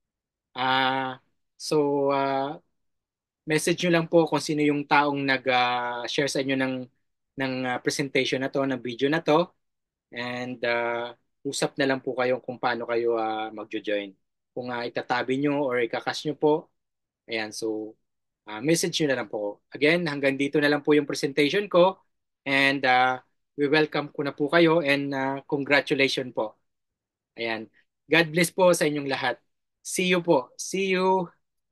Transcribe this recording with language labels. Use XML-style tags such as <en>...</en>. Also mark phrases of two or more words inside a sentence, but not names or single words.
<tl>So message nyo lang po kung sino yung taong nag-share sa inyo ng presentation na to, ng video na to. And usap na lang po kayo kung paano kayo magjo-join. Kung itatabi nyo or ikakas nyo po, ayan, so message nyo na lang po. Again, hanggang dito na lang po yung presentation ko.</tl> <en>And we welcome</en> <tl>ko na po kayo and congratulations po. Ayan.</tl> <en>God bless</en> <tl>po sa inyong lahat.</tl> <en>See you po. See you.</en>